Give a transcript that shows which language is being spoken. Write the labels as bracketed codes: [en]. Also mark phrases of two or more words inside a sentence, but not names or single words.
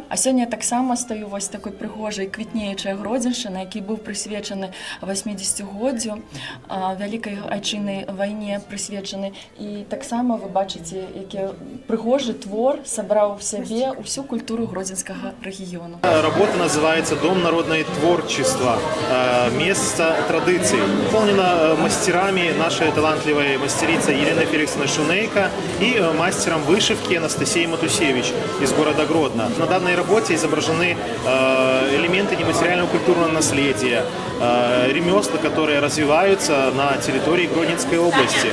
[be] А сёння я таксама стаю вось такой прыгожай квітнеючай гродзеншчыны, які быў прысвечаны 80-годдзю вялікай айчыннай вайне прысвечаны. І таксама вы бачыце, які прыгожы твор сабраў у сябе ўсю культуру гродзенскага рэгіёну. [ru] Работа называется «Дом народного творчества. Место традиций». Выполнена мастерами нашей талантливой мастерица Елена Феликсовна Шунейка и мастером вышивки Анастасией Матусевич из города Гродно. На данной работе изображены элементы нематериального культурного наследия, ремесла, которые развиваются на территории Гродненской области.